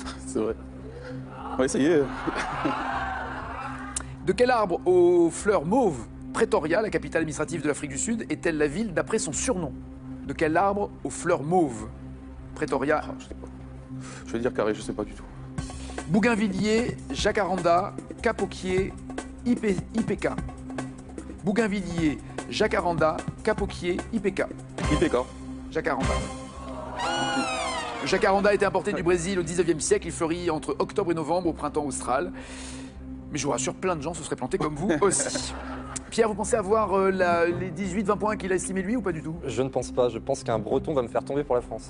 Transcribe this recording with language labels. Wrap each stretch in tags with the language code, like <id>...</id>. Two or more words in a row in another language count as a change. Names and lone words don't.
<fr>C'est vrai. On va essayer. De quel arbre aux fleurs mauves Pretoria, la capitale administrative de l'Afrique du Sud, est-elle la ville d'après son surnom? De quel arbre aux fleurs mauves Pretoria? Je sais pas. Je vais dire carré, je sais pas du tout. Bougainvilliers, jacaranda, capoquier, IPK. Bougainvilliers, jacaranda, capoquier, IPK. IPK. Jacaranda. Le jacaranda a été importé du Brésil au 19e siècle. Il fleurit entre octobre et novembre au printemps austral. Mais je vous rassure, plein de gens se seraient plantés comme vous aussi. Pierre, vous pensez avoir les 18-20 points qu'il a estimé lui ou pas du tout? Je ne pense pas. Je pense qu'un Breton va me faire tomber pour la France.</fr>